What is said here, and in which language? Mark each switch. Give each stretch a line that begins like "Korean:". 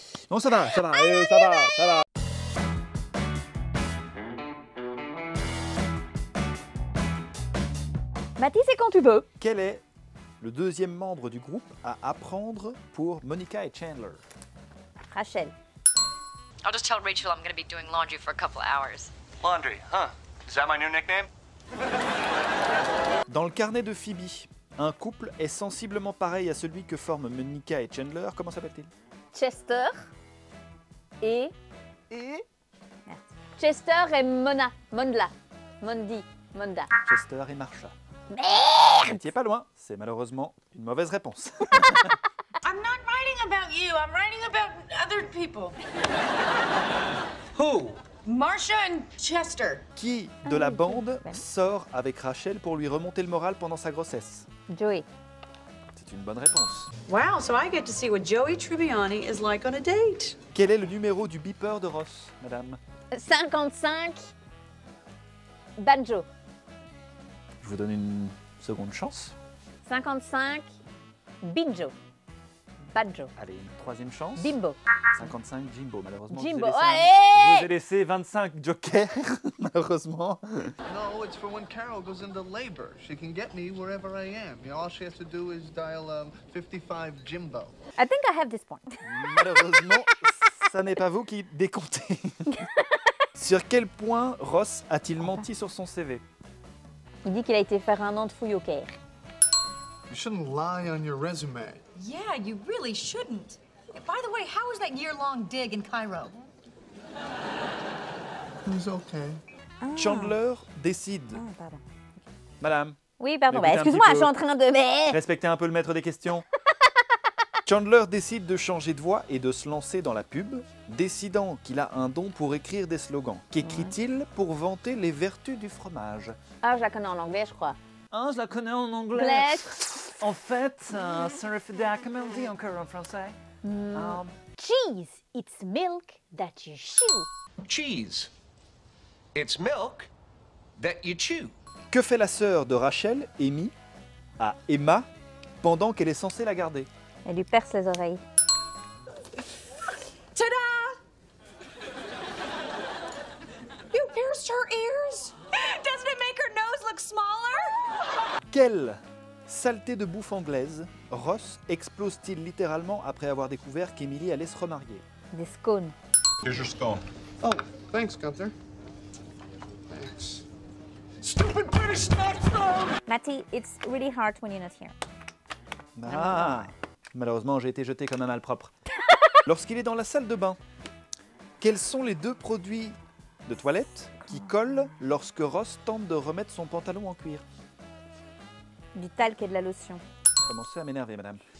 French: Non, ça va, ça va, ça va. Mathie, c'est quand tu veux. Quel est le deuxième membre du groupe à apprendre pour Monica et Chandler? Rachel.
English: I'll just tell Rachel I'm gonna be doing laundry for a couple hours. Laundry, huh? Is that my new nickname?
French: Dans le carnet de Phoebe, un couple est sensiblement pareil à celui que forment Monica et Chandler. Comment s'appelle-t-il? Chester et... Et Chester et Mona. Monda. Mondi. Monda. Chester et Marsha. Merde! Vous n'étiez pas loin, c'est malheureusement une mauvaise réponse.
English: I'm not writing about you. I'm writing about other people. Who? Marsha and Chester.
French: Qui de la bande sort avec Rachel pour lui remonter le moral pendant sa grossesse? Joey. C'est une bonne réponse.
English: Wow, so I get to see what Joey Tribbiani is like on a date.
French: Quel est le numéro du beeper de Ross, madame? 55. Banjo. Je vous donne une seconde chance. 55. Binjo. Banjo. Allez, une troisième chance. Bimbo. 55 Jimbo, malheureusement. Jimbo, je allez! vous ai laissé 25 jokers, malheureusement.
English: No, it's for when Carol goes into labor. She can get me wherever I am. You know, all she has to do is dial 55 Jimbo. I think I have this point.
French: Malheureusement, ça n'est pas vous qui décomptez. Sur quel point Ross a-t-il menti sur son CV? Il dit qu'il a été faire un an de fouille au Caire.
English: You shouldn't lie on your resume. Yeah, you really shouldn't. By the way, how was that year-long dig in Cairo? It was okay.
French: Chandler décide. Pardon. Madame, Oui, pardon. Écoutez Bah, un excuse-moi, petit je peu. suis en train de... Mais... respectez un peu le maître des questions. Chandler décide de changer de voix et de se lancer dans la pub, décidant qu'il a un don pour écrire des slogans. Qu'écrit-il pour vanter les vertus du fromage? Ah, je la connais en anglais, je crois. Ah, je la connais en anglais. Black. En fait, ça refait comment on dit encore en français?
English: Cheese, it's milk that you chew. Cheese. It's milk that you chew.
French: Que fait la sœur de Rachel, Amy, à Emma, pendant qu'elle est censée la garder? Elle lui perce les oreilles. Ta-da!
English: You pierced her ears? Doesn't it make her nose look smaller?
French: Quelle saleté de bouffe anglaise Ross explose-t-il littéralement après avoir découvert qu'Emily allait se remarier? Des scones.
English: Here's your scone. Oh, thanks, Gunther. Thanks. Stupid British smartphone! Matty, it's really hard when you're not here.
French: Ah, malheureusement, j'ai été jeté comme un malpropre. Lorsqu'il est dans la salle de bain, quels sont les deux produits de toilette qui collent lorsque Ross tente de remettre son pantalon en cuir? Du talc et de la lotion. Commencez à m'énerver, madame.